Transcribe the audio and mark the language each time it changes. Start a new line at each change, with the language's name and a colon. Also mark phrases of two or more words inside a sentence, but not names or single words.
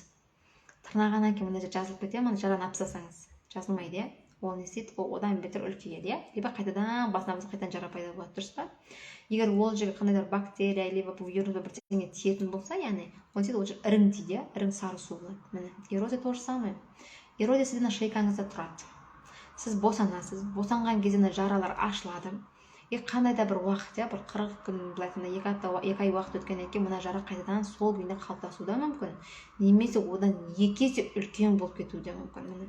Kazakh: Тырнағаннан кейін мына жер жазылып кетеді, мына жараны апсасаңыз жазылмайды, ол не істейді, одан бетер үлкейеді, либо қайтадан басына қайтадан жара пайда болады, дұрыс па? Егер ол жерге қандайда бактерия либо вирус бірдеңе тиетін болса, яғни ол жерде ірің тиді, ірің сары су болады. Міне эрозия
Russian: то же самое.
Kazakh: Эрозия сіздің шейкаңызда тұрады. Сіз босанасыз, босанған кезде жаралар ашылады. Қандай да бір уақыт, бір 40 күн, былай айтқанда 2 ай уақыт өткеннен кейін мына жара қайтадан сол күйінде қалыптасуы да мүмкін, немесе одан 2 есе үлкен болып кетуі де мүмкін.